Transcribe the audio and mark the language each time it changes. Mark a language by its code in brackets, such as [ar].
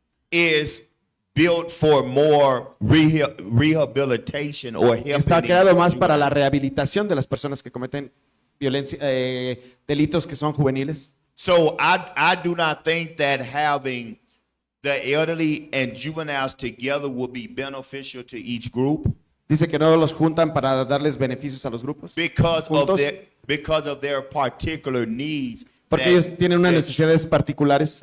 [en] is built for more rehabilitation or [es] está [en] helping [es] creado más [en] these [es] para la rehabilitación de las personas que cometen violencia, delitos que son juveniles. [en] So I do not think that having the elderly and juveniles together will be beneficial to each group [es] Dice que no los juntan para darles beneficios a los grupos, juntos, [en] because of their particular needs. [es] porque ellos tienen unas necesidades particulares,